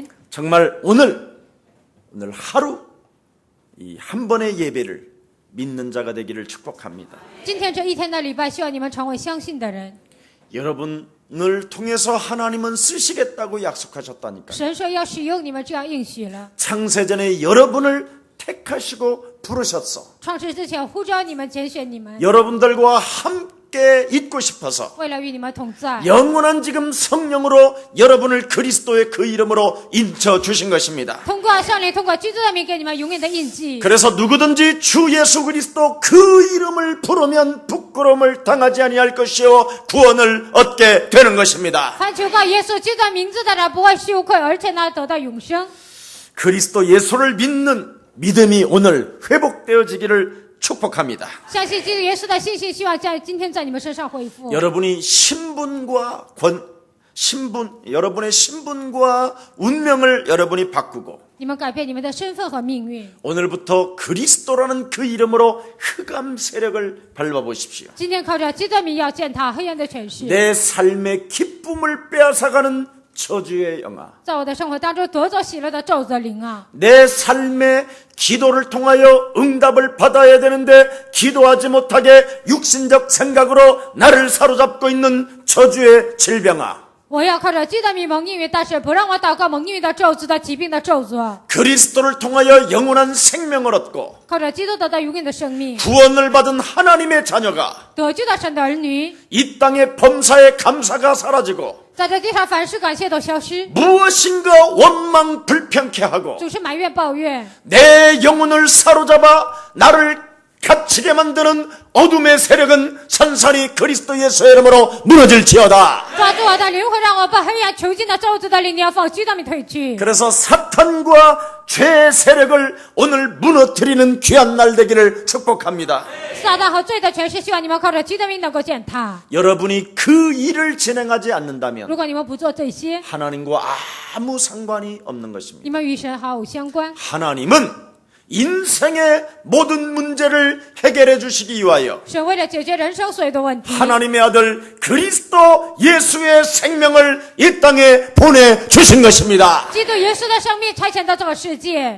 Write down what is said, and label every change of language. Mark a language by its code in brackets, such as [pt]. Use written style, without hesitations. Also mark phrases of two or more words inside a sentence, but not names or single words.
[ko] 정말 오늘 하루 이 한 번의 예배를 믿는 자가 되기를 축복합니다. [zh] 今天这一天的礼拜，希望你们成为相信的人。 [ko] 여러분을 통해서 하나님은 쓰시겠다고 약속하셨다니까요. [zh] 神说要使用你们，这样应许了。 [ko] 창세전에 여러분을 택하시고 부르셨어. [zh] 创世之前呼召你们，拣选你们， [ko] 여러분들과 함께 있고 싶어서 [zh] 为了与你们同在。 [ko] 영원한 지금 성령으로 여러분을 그리스도의 그 이름으로 인쳐 주신 것입니다. [zh] 通过圣灵，通过基督的名，给你们永远的印记。 [ko] 그래서 누구든지 주 예수 그리스도 그 이름을 부르면 부끄러움을 당하지 아니할 것이요 구원을 얻게 되는 것입니다. [zh] 凡求告耶稣基督的名字的人，不会羞愧，而且呢得到永生。 [ko] 그리스도 예수를 믿는 믿음이 오늘 회복되어지기를 축복합니다. [zh] 相信基督耶稣的信心，希望在今天在你们身上恢复。 [ko] 여러분이 여러분의 신분과 운명을 여러분이 바꾸고 [zh] 你们改变你们的身份和命运。 [ko] 오늘부터 그리스도라는 그 이름으로 흑암 세력을 밟아보십시오. [zh] 今天靠着基督的名，要践踏黑暗的权势。 [ko] 내 삶의 기쁨을 빼앗아가는 저주의 영아, [zh] 在我的生活当中夺走喜乐的咒责灵啊！ [ko] 내 삶의 기도를 통하여 응답을 받아야 되는데 기도하지 못하게 육신적 생각으로 나를 사로잡고 있는 저주의 질병아, [zh] 我要靠着基督的名蒙应允，但是不让我祷告蒙应允的咒诅的疾病的咒诅。 [ko] 그리스도를 통하여 영원한 생명을 얻고 [zh] 靠着基督得到永远的生命， [ko] 구원을 받은 하나님의 자녀가 [zh] 得救的神的儿女， [ko] 이 땅의 범사의 감사가 사라지고 [zh] 在这地上凡事感谢都消失， [ko] 무엇인가 원망 불평케 하고 [zh] 总是埋怨抱怨， [ko] 내 영혼을 사로잡아 나를 갇히게 만드는 어둠의 세력은 산산이 그리스도 예수의 이름으로 무너질지어다. [zh] 抓住我的灵魂，让我把黑暗囚禁的咒诅的力量放基督里退去。 [ko] 그래서 사탄과 죄의 세력을 오늘 무너뜨리는 귀한 날 되기를 축복합니다. [zh] 撒旦和罪的权势，希望你们靠着基督的名能够践踏。 [ko] 여러분이 그 일을 진행하지 않는다면 [zh] 如果你们不做这些， [ko] 하나님과 아무 상관이 없는 것입니다. [zh] 你们与神毫无相关。 [ko] 하나님은 인생의 모든 문제를 해결해 주시기 위하여 [zh] 神为了解决人生所有的问题， [ko] 하나님의 아들 그리스도 예수의 생명을 이 땅에 보내주신 것입니다. [zh] 基督耶稣的生命差遣到这个世界。